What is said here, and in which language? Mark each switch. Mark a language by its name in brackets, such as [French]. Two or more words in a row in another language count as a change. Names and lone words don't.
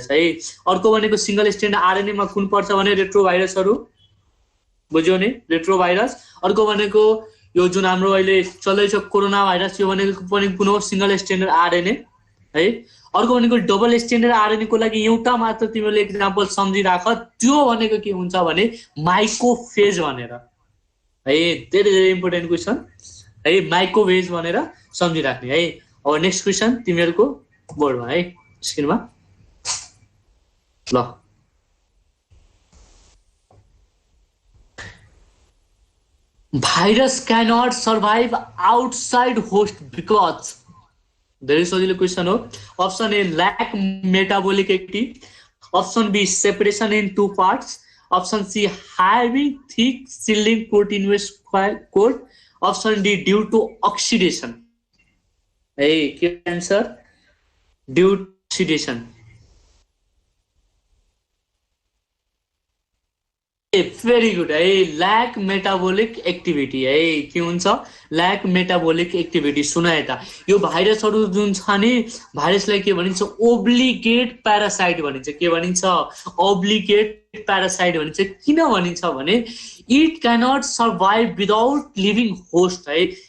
[Nepali] है अर्को भनेको [English] single standard RNA [Nepali] मा कुन पर्छ भने रेट्रो भाइरसहरु बुझ्यौ नि [English] retro virus [Nepali] अर्को भनेको यो जुन हाम्रो अहिले चल्दैछ कोरोना भाइरस यो भनेको पनि कुन हो [English] single standard RNA [Nepali] है अर्को भनेको [English] double standard RNA [Nepali] को लागि एउटा मात्र तिमीले एक्जाम्पल सम्झिराख त्यो भनेको के हुन्छ भने माइक्रोफेज भनेर है धेरै धेरै [English] important question [Nepali] है माइक्रोफेज भनेर सम्झिराख्ने है अब [English] next question [Nepali] तिमीहरुको बोर्डमा है स्क्रिनमा [English] ल virus cannot survive outside host because there is सजिलो question ho option A lack metabolic activity option B separation into parts option C having thick shielding proteinous coat option D due to oxidation A ke answer due to oxidation ए के आंसर ड्यू टू ऑक्सीडेशन very good [Nepali] है [English] lack metabolic activity [Nepali] है के हुन्छ [English] lack metabolic activity [Nepali] सुन यता यो भाइरसहरु जुन छ नि भाइरसलाई के भनिन्छ [English] obligate parasite [Nepali] भनिन्छ के भनिन्छ [English] obligate parasite [Nepali] भनिन्छ किन भनिन्छ भने [English] it cannot survive without living host [Nepali] है